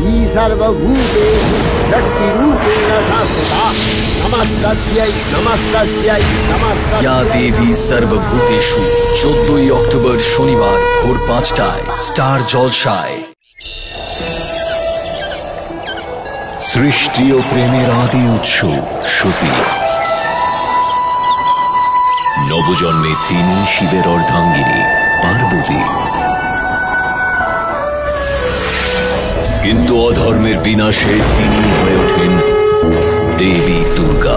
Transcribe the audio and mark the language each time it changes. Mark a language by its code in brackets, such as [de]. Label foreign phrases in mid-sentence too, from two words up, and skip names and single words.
[sa] सर्वभूतेषु शक्तिरूपेण संस्थिता नमस्तस्यै नमस्तस्यै नमस्तस्यै। या देवी सर्वभूतेषु [bn] 14 অক্টোবর শনিবার ভোর 5টায় স্টার জলসায়। সৃষ্টি ও প্রেমের আদি উৎস সতী। নবজন্মে তিনি শিবের অর্ধাঙ্গিনী পার্বতী, কিন্তু অধর্মের বিনাশে তিনি হয়ে ওঠেন দেবী দুর্গা।